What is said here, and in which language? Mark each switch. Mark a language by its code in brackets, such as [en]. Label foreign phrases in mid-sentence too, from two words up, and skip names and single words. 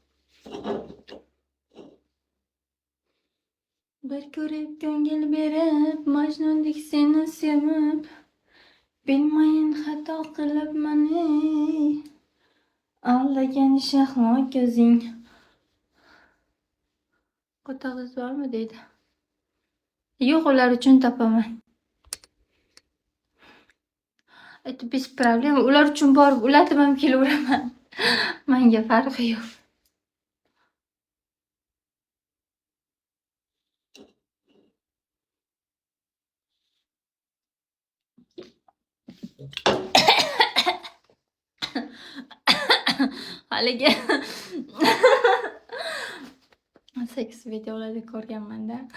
[uz] Bir ko'rib ko'ngil berib, Majnundek seni sevib, bilmayin xato qilibmani, aldagan shahlo ko'zing. Qotog'iz bormi deydi. Yo'q, ular uchun topaman. [ru] Это без проблем. [uz] Ular uchun borib ulatib ham kelaveraman. Menga farqi yo'q. Haligi seks videolarda ko'rganman-da.